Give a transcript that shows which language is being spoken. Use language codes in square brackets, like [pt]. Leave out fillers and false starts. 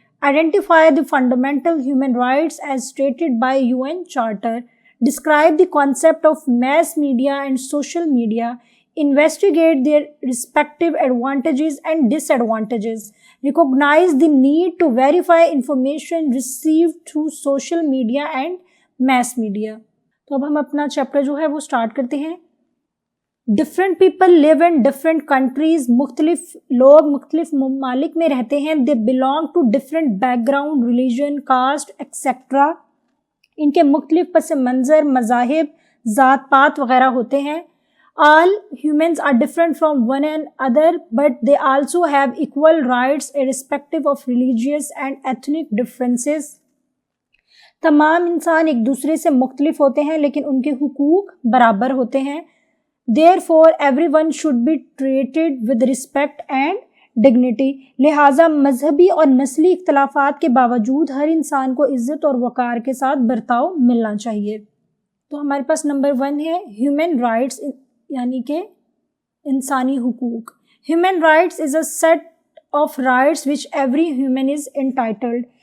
[en] identify the fundamental human rights as stated by UN Charter, describe the concept of mass media and social media, investigate their respective advantages and disadvantages, recognize the need to verify information received through social media and mass media. [ur] تو اب ہم اپنا chapter جو ہے وہ start کرتے ہیں. [en] different people live in different countries, [ur] مختلف لوگ مختلف ممالک میں رہتے ہیں. [en] They belong to different background, religion, caste etcetera. [ur] ان کے مختلف پس منظر, مذاہب, ذات پات وغیرہ ہوتے ہیں. [en] All humans are different from one another, but they also have equal rights irrespective of religious and ethnic differences. [ur] تمام انسان ایک دوسرے سے مختلف ہوتے ہیں لیکن ان کے حقوق برابر ہوتے ہیں. [en] Therefore, everyone should be treated with respect and dignity. [ur] لہٰذا مذہبی اور نسلی اختلافات کے باوجود ہر انسان کو عزت اور وقار کے ساتھ برتاؤ ملنا چاہیے. تو ہمارے پاس نمبر 1 ہے ہیومن رائٹس, یعنی کہ انسانی حقوق. [en] Human rights is a set of rights which every human is entitled.